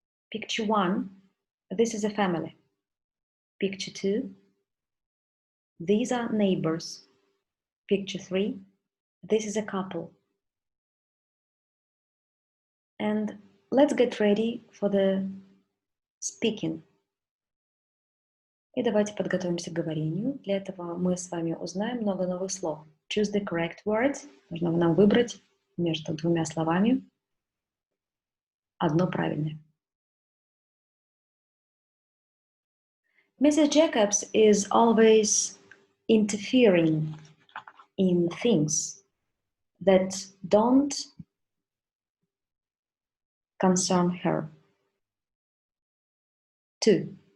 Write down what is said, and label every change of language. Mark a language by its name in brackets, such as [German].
[English] Picture 1, this is a family. Picture 2, these are neighbors. Picture 3, this is a couple. And let's get ready for the speaking. [Russian] И давайте подготовимся к говорению. Для этого мы с вами узнаем много новых слов. [English] Choose the correct words. [Russian] Нужно нам выбрать между двумя словами одно правильное. [English] Mrs. Jacobs is always interfering in things that don't concern her. 2.